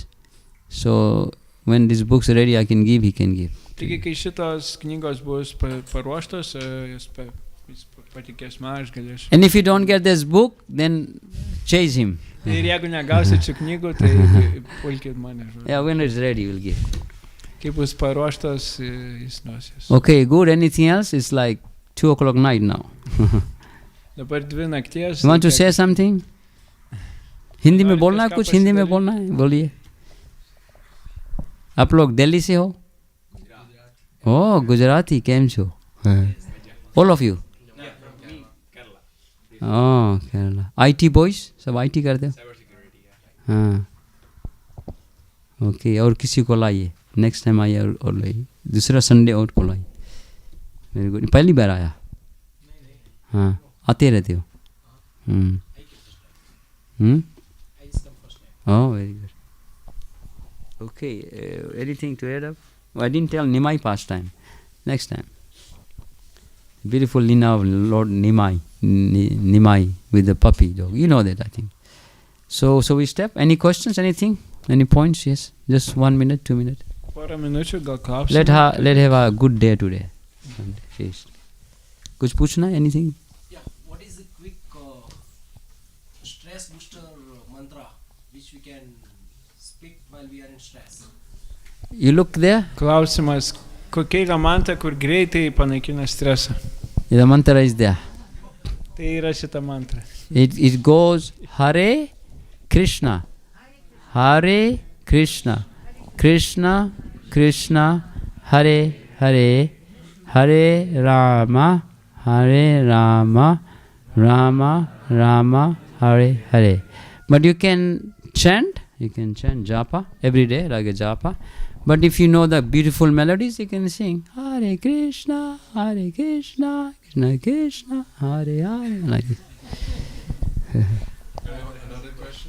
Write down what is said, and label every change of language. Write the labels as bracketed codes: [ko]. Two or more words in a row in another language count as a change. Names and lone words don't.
[en] So when this book's ready, I can give, he can give. [lt] Taigi, kai šitos knygos bus paruoštos, jis patikės man, aš galėsiu. [en] And if you don't get this book, then chase him. [lt] Ir jeigu negausit šių knygų, tai pulkit mane. [en] Yeah, when it's ready, we'll give. [lt] Kai bus paruoštos, jis nosies. [en] Okay, good. Anything else? It's like 2 o'clock night now. [lt] Dabar 2 nakties. [en] You want to say something? [hi] हिंदी में बोलना है कुछ? हिंदी में बोलना है? बोलिए. आप लोग दिल्ली से हो? Oh, गुजराती [gu] કેમ છો? [hi] All of you? Oh, Kerala. IT boys? सब IT करते हो? हाँ. Okay, और किसी को लाइए. [en] Next time [hi] आइए और लाइए. दूसरा संडे और को लाइए. [en] Very good. [hi] पहली बार आया? हाँ. आते रहते हो? [en] Oh, very good. Okay, anything to add up? Oh, I didn't tell Nimai pastime. Next time. Beautiful Lina of Lord Nimai with the puppy dog. You know that, I think. So we step. Any questions? Anything? Any points? Yes. Just 1 minute, 2 minutes. Let have a good day today. [hi] कुछ पूछना है? [en] Anything? Yeah. What is the quick stress booster mantra which we can speak while we are in stress? You look there? [lt] Klausimas, kokia yra mantra, kur greitai panaikina stresą? [en] The mantra is there. [lt] Tai yra šita mantra. [en] It goes Hare Krishna, Hare Krishna, Krishna Krishna, Hare Hare, Hare Rama, Hare Rama, Rama Rama, Hare Hare. But you can chant japa every day, like a japa. But if you know the beautiful melodies, you can sing Hare Krishna, Krishna Krishna, Hare Hare, like this. Another question?